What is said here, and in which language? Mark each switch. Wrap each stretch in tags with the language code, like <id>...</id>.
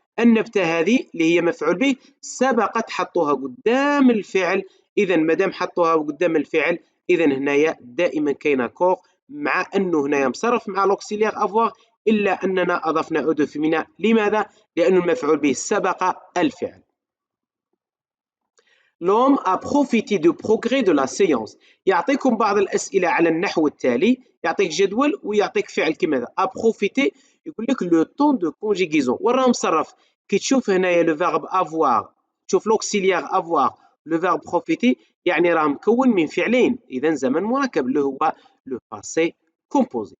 <ar>النبتة هذه اللي هي مفعول به سبقت حطوها قدام الفعل، إذا مادام حطوها قدام الفعل إذا هنايا دائما كاين كور، مع أنه هنايا مصرف مع لوكسيليير افوار، إلا أننا أضفنا أو دو فيمينا. لماذا؟ لأن المفعول به سبق الفعل.</ar> <fr>L'homme a profité du progrès de la science.</fr> <ar>يعطيكم بعض الأسئلة على النحو التالي، يعطيك جدول ويعطيك فعل كما هذا.</ar> <fr>a profité</fr> <ar>يقول لك لو طون دو كونجيغيزون، وراه مصرف. كي تشوف هنايا لو فيرب افوار، تشوف لوكسيليير افوار لو فيرب بروفيتي، يعني راه مكون من فعلين، إذا زمن مركب اللي هو لو باسي كومبوزي.</ar>